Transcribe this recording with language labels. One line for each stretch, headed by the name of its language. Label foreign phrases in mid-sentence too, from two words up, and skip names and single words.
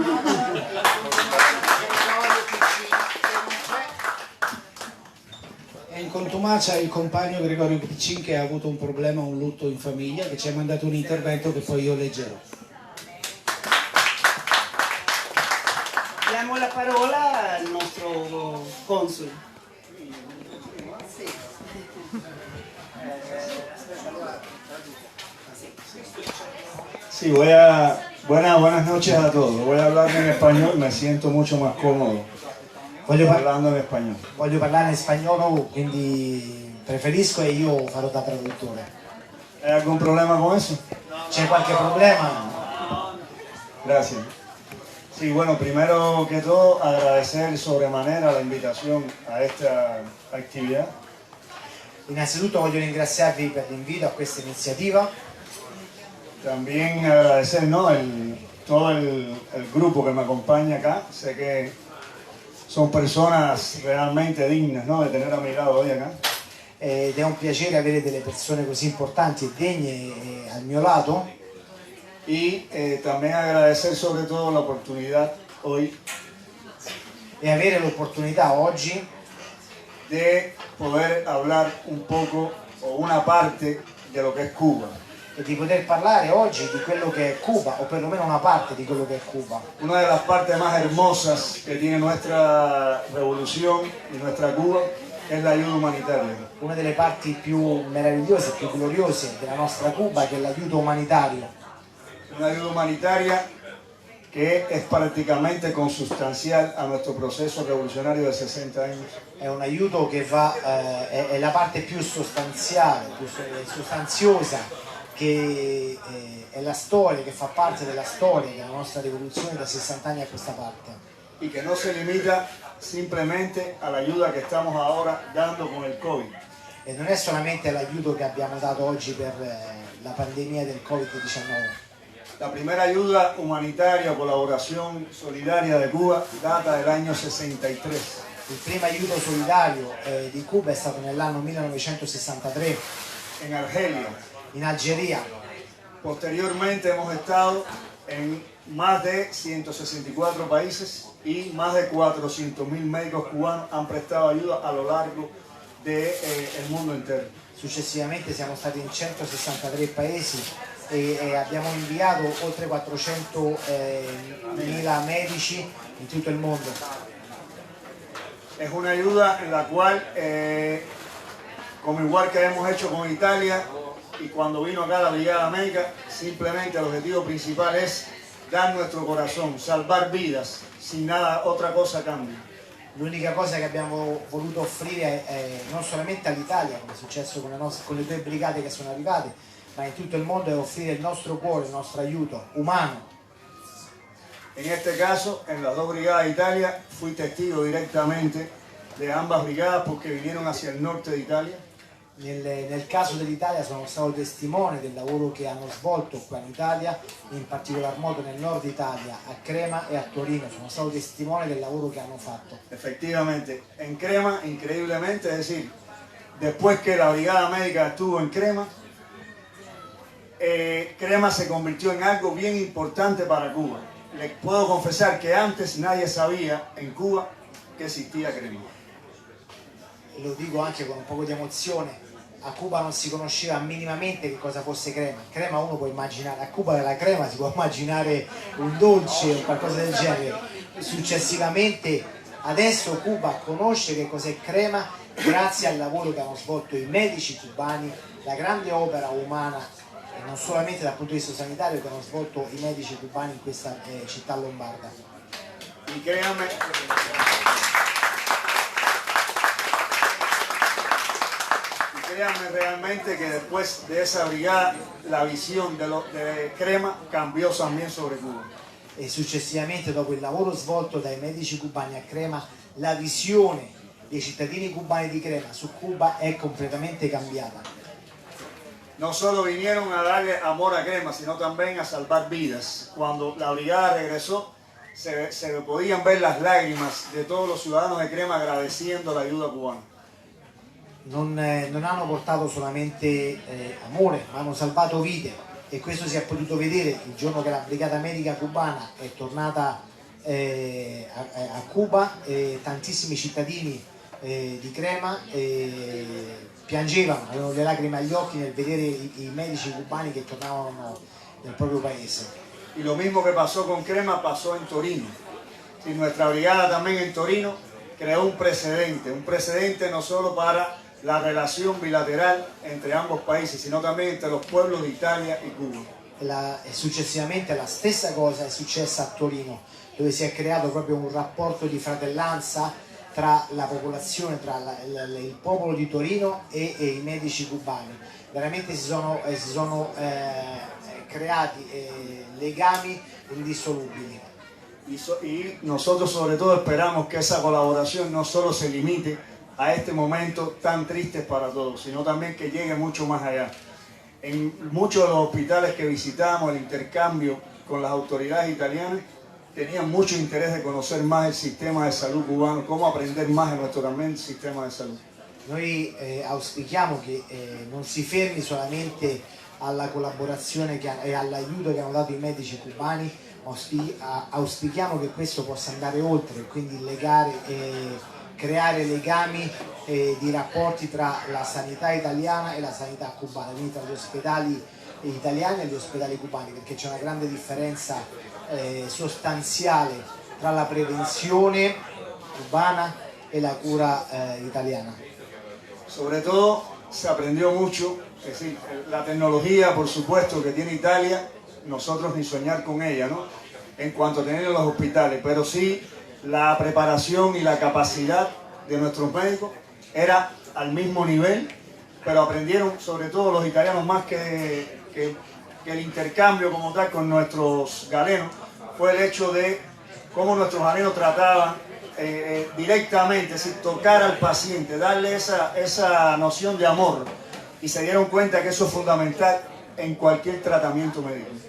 Italian: E in contumacia il compagno Gregorio Piccin, che ha avuto un problema, un lutto in famiglia, che ci ha mandato un intervento che poi io leggerò. Diamo la parola al nostro console.
Spanish: Sí, buenas noches a todos. Voy a hablar en español, me siento mucho más cómodo
Italian: parlando in spagnolo. Voglio parlare in spagnolo, quindi preferisco, e io farò da traduttore.
Spanish: ¿Hay algún problema con eso?
Italian: C'è qualche problema?
Spanish: Gracias. Sí, bueno, primero que todo agradecer sobremanera la invitación a esta actividad.
Italian: Innanzitutto voglio ringraziarvi per l'invito a questa iniziativa.
Spanish: También agradecer, ¿no?, todo el grupo que me acompaña acá. Sé que son personas realmente dignas, ¿no?, de tener a mi lado hoy acá.
Italian: Ed è un piacere avere delle persone così importanti e degne al mio lato.
Spanish: Y también agradecer sobre todo la oportunidad hoy
Italian: e avere l'opportunità oggi
Spanish: de poder hablar un poco o una parte de lo que es Cuba.
Italian: e di poter parlare oggi di quello che è Cuba, o perlomeno una parte di quello che è Cuba.
Spanish: Una de las partes más hermosas que tiene nuestra revolución y nuestra Cuba es la ayuda humanitaria.
Italian: Una delle parti più meravigliose, più gloriose della nostra Cuba, che è l'aiuto umanitario.
Spanish: Una ayuda humanitaria que es prácticamente consustancial a nuestro proceso revolucionario de 60 años.
Italian: È un aiuto che va, è la parte più sostanziale, più sostanziosa, che è la storia, che fa parte della storia della nostra rivoluzione da 60 anni a questa parte.
Spanish: Y que no se limita simplemente a la ayuda que estamos ahora dando con el COVID.
Italian: E non è solamente l'aiuto che abbiamo dato oggi per la pandemia del Covid-19.
Spanish: La primera ayuda humanitaria o colaboración solidaria de Cuba data del año 63.
Italian: Il primo aiuto solidario di Cuba è stato nell'anno 1963
Spanish: En Argelia.
Italian: in Algeria.
Spanish: Posteriormente hemos estado en más de 164 países y más de 400.000 médicos cubanos han prestado ayuda a lo largo del mundo entero.
Italian: Successivamente siamo stati in 163 paesi e abbiamo inviato oltre 400.000 medici in tutto il mondo.
Spanish: Es una ayuda en la cual, como igual que hemos hecho con Italia y cuando vino acá la Brigada Médica, simplemente el objetivo principal es dar nuestro corazón, salvar vidas, sin nada, otra cosa cambia.
Italian: L'unica cosa che abbiamo voluto offrire non solamente all'Italia, come è successo con le due brigate che sono arrivate, ma in tutto il mondo, è offrire il nostro cuore, il nostro aiuto umano.
Spanish: En este caso, en las dos brigadas de Italia, fui testigo directamente de ambas brigadas porque vinieron hacia el norte de Italia.
Italian: Nel caso dell'Italia sono stato testimone del lavoro che hanno svolto qua in Italia, in particolar modo nel nord Italia, a Crema e a Torino. Sono stato testimone del lavoro che hanno fatto.
Spanish: Efectivamente, en Crema, increíblemente, es decir, después que la brigada médica estuvo en Crema, Crema se convirtió en algo bien importante para Cuba. Les puedo confesar que antes nadie sabía en Cuba que existía Crema.
Italian: Lo dico anche con un po' di emozione, a Cuba non si conosceva minimamente che cosa fosse crema. Crema uno può immaginare, a Cuba della crema si può immaginare un dolce o qualcosa del genere. Successivamente adesso Cuba conosce che cos'è crema grazie al lavoro che hanno svolto i medici cubani, la grande opera umana e non solamente dal punto di vista sanitario che hanno svolto i medici cubani in questa città lombarda.
Spanish: Y créanme, realmente que después de esa brigada la visión de Crema cambió también sobre Cuba.
Italian: E successivamente, dopo il lavoro svolto dai medici cubani a Crema, la visione dei cittadini cubani di Crema su Cuba è completamente cambiata.
Spanish: No solo vinieron a darle amor a Crema, sino también a salvar vidas. Cuando la brigada regresó, se podían ver las lágrimas de todos los ciudadanos de Crema agradeciendo la ayuda cubana.
Italian: Non hanno portato solamente amore, ma hanno salvato vite, e questo si è potuto vedere il giorno che la brigata medica cubana è tornata a Cuba. Tantissimi cittadini di Crema piangevano, avevano le lacrime agli occhi nel vedere i medici cubani che tornavano nel proprio paese.
Spanish: Y lo mismo que pasó con Crema pasó en Torino. Y nuestra brigada también en Torino creó un precedente no solo para la relación bilateral entre ambos países, sino también entre los pueblos de Italia y Cuba.
Italian: E successivamente la stessa cosa è successa a Torino, dove si è creato proprio un rapporto di fratellanza tra la popolazione, tra il popolo di Torino e i medici cubani. Veramente si sono creati legami indissolubili.
Spanish: Y nosotros sobre todo esperamos que esa colaboración no solo se limite a este momento tan triste para todos, sino también que llegue mucho más allá. En muchos de los hospitales que visitamos, el intercambio con las autoridades italianas, tenían mucho interés de conocer más el sistema de salud cubano, cómo aprender más de nuestro también sistema de salud.
Italian: Noi auspichiamo che non si fermi solamente alla collaborazione e all'aiuto che hanno dato i medici cubani, auspichiamo che questo possa andare oltre, quindi creare legami di rapporti tra la sanità italiana e la sanità cubana, quindi tra gli ospedali italiani e gli ospedali cubani, perché c'è una grande differenza sostanziale tra la prevenzione cubana e la cura italiana.
Spanish: Sobre todo se aprendió mucho, es decir, la tecnología por supuesto que tiene Italia, nosotros ni soñar con ella, ¿no? En cuanto a tener en los hospitales, pero sí la preparación y la capacidad de nuestros médicos era al mismo nivel, pero aprendieron sobre todo los italianos más que el intercambio como tal con nuestros galenos, fue el hecho de cómo nuestros galenos trataban directamente, es decir, tocar al paciente, darle esa noción de amor, y se dieron cuenta que eso es fundamental en cualquier tratamiento médico.